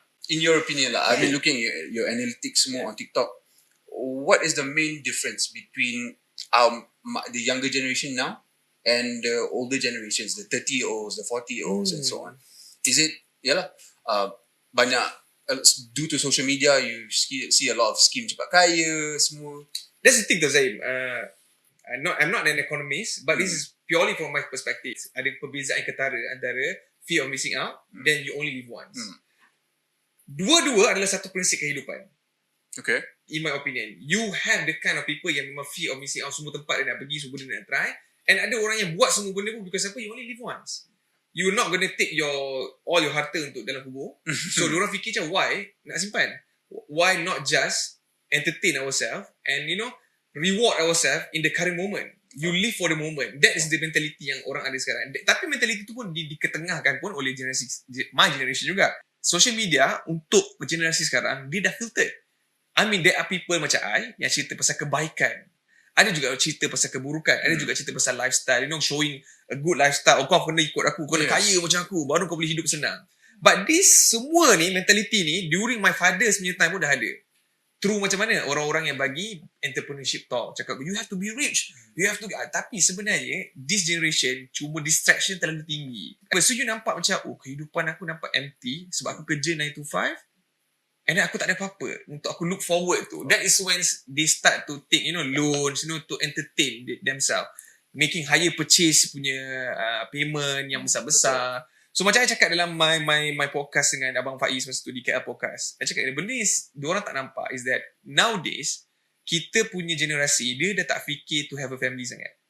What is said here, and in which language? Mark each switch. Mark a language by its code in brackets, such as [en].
[en] In your opinion lah, I've been looking at your analytics more on TikTok. What is the main difference between the younger generation now and the older generations, the 30-year-olds, the 40-year-olds and so on? Is it, banyak, due to social media, you see a lot of scheme [ms] cepat kaya, [en] semua? That's the thing though, Zaim. I'm not an economist, but this is purely from my perspective. [ms] Ada perbezaan ketara antara [en] fear of missing out, then you only live once. [ms] Dua-dua adalah satu prinsip kehidupan. [en] Okay. In my opinion, you have the kind of people [ms] yang memang [en] fear of missing out, [ms] semua tempat dia nak pergi, semua benda nak [en] try, and [ms] ada orang yang buat semua benda pun [en] because apa? You only live once. You're not gonna take all your [ms] harta untuk dalam kubur. So diorang fikir macam, why nak simpan? [en] Why not just entertain ourselves and reward ourselves in the current moment? You live for the moment. That is the mentality [ms] yang orang ada sekarang. Tapi mentality tu pun diketengahkan pun oleh generasi, [en] my generation [ms] juga. Social media untuk generasi sekarang, dia dah filtered. [en] I mean, there are people [ms] macam I yang cerita pasal kebaikan. Ada juga cerita pasal keburukan. Ada juga cerita pasal lifestyle. [en] Showing a good lifestyle. [ms] Kau kena ikut aku. Kau kena kaya macam aku. Baru kau boleh hidup senang. But this semua ni, mentality ni, [en] during my father's [ms] punya time pun dah ada. True macam mana orang-orang yang bagi entrepreneurship talk. [en] Cakap, you have to be rich. You have to... [ms] Tapi sebenarnya, this generation cuma distraction terlalu tinggi. So you nampak macam, kehidupan aku nampak empty sebab aku kerja 9 to 5. And then aku tak ada apa-apa untuk aku [en] look forward to. That is when they start to take, loans, to entertain themselves. Making higher purchase punya payment [ms] yang besar-besar. So macam saya cakap dalam my podcast dengan Abang Faiz masa tu di KL Podcast. Saya cakap, benda ni diorang tak nampak [en] is that nowadays, [ms] kita punya generasi, dia dah tak fikir [en] to have a family [ms] sangat.